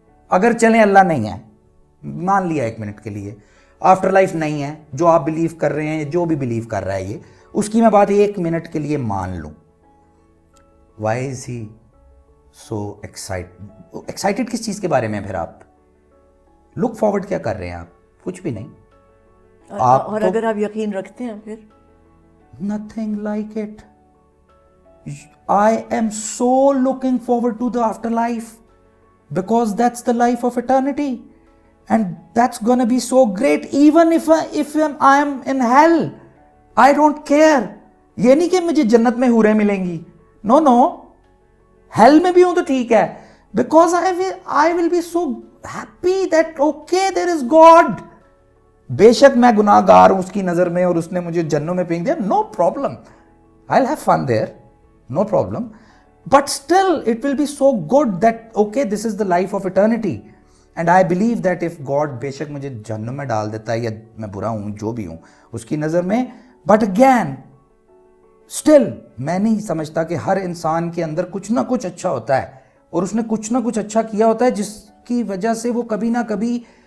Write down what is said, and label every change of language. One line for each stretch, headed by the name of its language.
Urdu: اگر چلیں اللہ نہیں ہے, مان لیا 1 منٹ کے لیے, آفٹر لائف نہیں ہے, جو آپ بلیو کر رہے ہیں, جو بھی بلیو کر رہا ہے یہ, اس کی میں بات 1 منٹ کے لیے مان لوں. why is he so excited کس چیز کے بارے میں؟ پھر آپ لک فارورڈ کیا کر رہے ہیں؟ آپ کچھ بھی نہیں. اور اگر آپ یقین رکھتے ہیں پھر
English: nothing like it. I am so looking forward to the afterlife because that's the life of eternity and that's gonna be so great. Even if I am in hell, I don't care.
Urdu: یہ نہیں کہ مجھے جنت میں حوریں ملیں گی, no, hell میں بھی ہوں تو ٹھیک ہے, because I will be so happy that okay there is God. بے شک میں گناہ گار ہوں اس کی نظر میں اور اس نے مجھے جنوں میں پھینک دیا, no problem, I'll have fun there, no problem, but still it will be so good that okay this is the life of eternity and I believe that if God بے شک مجھے جہنم میں ڈال دیتا ہے یا میں برا ہوں جو بھی ہوں اس کی نظر میں, but again still میں نہیں سمجھتا کہ ہر انسان کے اندر کچھ نہ کچھ اچھا ہوتا ہے اور اس نے کچھ نہ کچھ اچھا کیا ہوتا ہے جس کی وجہ سے وہ کبھی نہ کبھی